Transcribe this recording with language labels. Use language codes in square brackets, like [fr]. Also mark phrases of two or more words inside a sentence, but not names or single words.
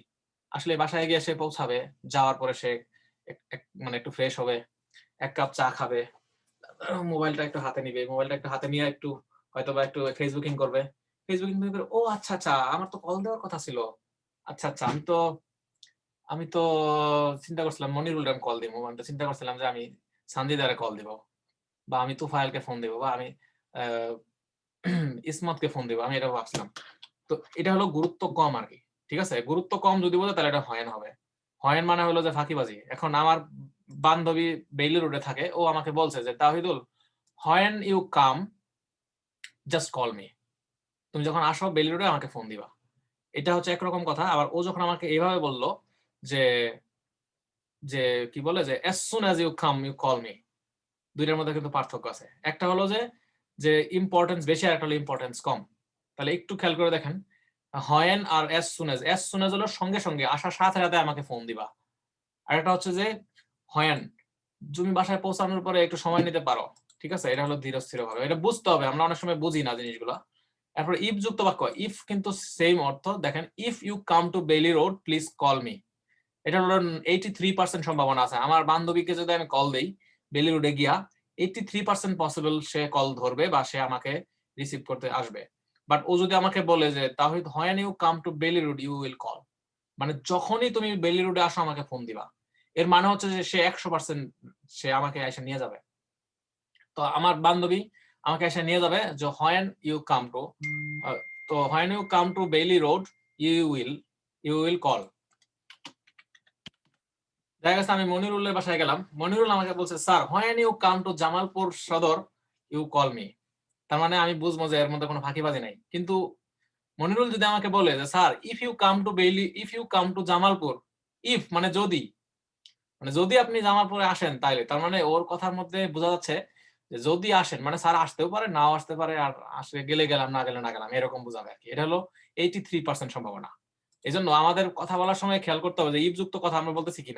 [bn] আসলে বাসায় গিয়ে সে পৌঁছাবে, যাওয়ার পরে সে মানে একটু ফ্রেশ হবে, এক কাপ চা খাবে, মোবাইলটা একটু হাতে নিবে, মোবাইলটা একটু হাতে নিয়ে একটু হয়তো বা একটু ফেসবুকিং করবে, ফেসবুকিং করে ও আচ্ছা আচ্ছা আমার তো কল দেওয়ার কথা ছিল, আচ্ছা আচ্ছা আমি তো চিন্তা করছিলাম মনিরুল রাম কল দিব, আমি তো চিন্তা করছিলাম যে আমি সানজিদারে কল দিব, বা আমি তুফাইলকে ফোন দিব, বা আমি ইসমতকে ফোন দিব, আমি এটা ভাবছিলাম। তো এটা হলো গুরুত্ব কম আর কি, ঠিক আছে? গুরুত্ব কম যদি বলে তাহলে এটা হয়েন হবে। হয়েন মানে হলো যে ফাঁকিবাজি। এখন আমার বান্ধবী বেইলি রোডে থাকে, ও আমাকে বলছে যে তাহিদুল [en] when you come just call me, [bn] তুমি যখন আসো বেইলি রোডে আমাকে ফোন দিবা, এটা হচ্ছে একরকম কথা। আবার ও যখন আমাকে এইভাবে বললো যে যে কি বলে যে [en] as soon as you come you call me, [bn] দুইটার মধ্যে কিন্তু পার্থক্য আছে। একটা হলো যে ইম্পর্টেন্স বেশি আর একটা হলো ইম্পর্টেন্স কম। তাহলে একটু খেয়াল করে দেখেন when আর [en] as soon as [bn] হলো সঙ্গে সঙ্গে, আসার সাথে সাথে আমাকে ফোন দিবা। আর একটা হচ্ছে যে when তুমি বাসায় পৌঁছানোর পরে একটু সময় নিতে পারো, ঠিক আছে? এটা হলো ধীর স্থির ভাবে, এটা বুঝতে হবে, আমরা অনেক সময় বুঝি না জিনিসগুলো। এরপর ইফ যুক্ত বাক্য, ইফ কিন্তু সেম অর্থ। দেখেন [en] If you come to Bailey Road please call me, [bn] এটা হলো 83% সম্ভাবনা আছে আমার বান্ধবীকে যদি আমি কল দেই বেইলি রোডে গিয়া, 83% পসিবল সে কল ধরবে বা সে আমাকে রিসিভ করতে আসবে। বাট ও যদি আমাকে বলে যে তাহিদ [en] when you come to [bn] বেলি রোড [en] you will call, [bn] মানে যখনই তুমি বেলি রোডে আসো আমাকে ফোন দিবা, এর মানে হচ্ছে যে সে 100% সে আমাকে এসে নিয়ে যাবে। তো আমার বান্ধবী আমাকে এসে নিয়ে যাবে যে [en] when you come to, [bn] তো [en] when you come to [bn] বেলি রোড [en] you will call। [bn] দেখা গেছে আমি মনিরুলের বাসায় গেলাম, মনিরুল আমাকে বলছে স্যার [en] when you come to [bn] জামালপুর সদর [en] you call me। [bn] তার মানে আমি বুঝবো যে এর মধ্যে কোনো ফাঁকিবাজি নাই। কিন্তু মনিরুল যদি আমাকে বলে যে স্যার [en] if you come to [bn] জামালপুর, ইফ মানে যদি, মানে যদি আপনি জামালপুরে আসেন তাইলে, তার মানে ওর কথার মধ্যে বোঝা যাচ্ছে যে যদি আসেন মানে স্যার আসতেও পারে নাও আসতে পারে, আর আসলে গেলে গেলাম না গেলে না গেলাম, এরকম বোঝাবে আর কি। এটা হলো 83% সম্ভাবনা। এই জন্য আমাদের কথা বলার সময় খেয়াল করতে হবে যে ইফ যুক্ত কথা আমরা বলতেছি কিনা।